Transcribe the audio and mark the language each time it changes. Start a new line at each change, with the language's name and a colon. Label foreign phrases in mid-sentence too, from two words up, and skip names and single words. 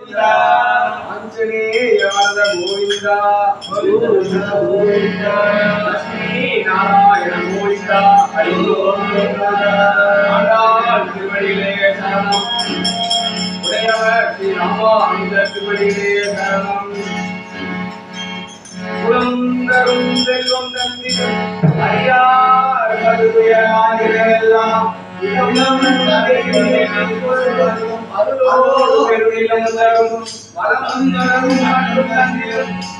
Sanskrit: आंजनेय वरद गोविंद गोविंद लक्ष्मी नारायण गोविंद हरि ओम
Tamil: திருவடியிலே சரணம் உடையவர் ஸ்ரீ ராமானுஜ திருவடியிலே சரணம் குழந்தரும் செல்வம் தந்திரும் அறியார் கருதுயராகிறெல்லாம் அருளோடு பெருநிலம் தரும் வளம் தரும் மற்றும் தந்திரும்